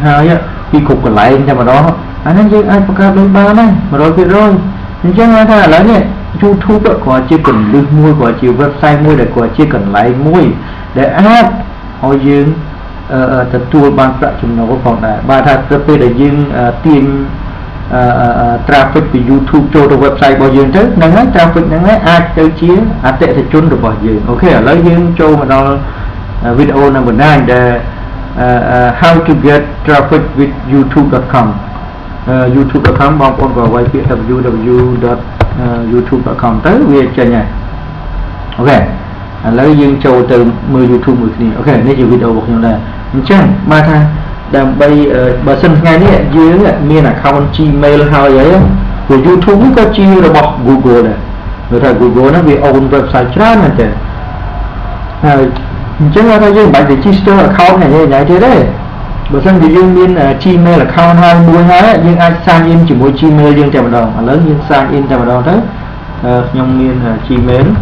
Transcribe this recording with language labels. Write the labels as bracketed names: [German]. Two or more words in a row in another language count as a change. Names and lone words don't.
[Khmer] ហើយពីគ្រប់កន្លែងតែម្ដងអានេះយើងអាចបង្កើតលុយបានហើយ 100% អញ្ចឹងថាឥឡូវនេះ YouTube គាត់ជាកន្លឹះមួយគាត់ជា website មួយដែលគាត់ជាកន្លែងមួយដែលអាចឲ្យយើងទទួលបានប្រាក់ចំណូលផងដែរបាទ ថាទៅពេលដែលយើងទាញtraffic ពី YouTube ចូលទៅ website របស់យើងទៅហ្នឹងហើយ traffic ហ្នឹងហើយអាចទៅជាអតិថិជនរបស់យើងអូខេឥឡូវយើងចូលមកដល់ [English] video number 9 [Khmer] ដែល [English] how to get traffic with youtube.com youtube.com [Khmer] បងប្អូនក៏វាយពាក្យ www.youtube.com ទៅវាចេញហើយអូខេឥឡូវយើងចូល ទៅមើល YouTube មួយគ្នាអូខេនេះជាវីដេអូរបស់ខ្ញុំដែរអញ្ចឹងបាទថាដើម្បីបើសិនថ្ងៃនេះយើងមាន account Gmail ហើយអីព្រោះ YouTube នេះក៏ជារបស់ Google ដែរព្រោះថា Google ហ្នឹងវា [English] own website [Khmer] ច្រើនមែនទេហើយអញ្ចឹងថាយើងមិនបាច់ [English] register account [Khmer] ហ្នឹងឯងទៀតទេបើសិនជាយើងមាន Gmail account ហើយមួយហើយយើងអាច [English] sign in [Khmer] ជាមួយ Gmail យើងតែម្ដងឥឡូវយើង [English] sign in [Khmer] តែម្ដងទៅខ្ញុំមាន Gmail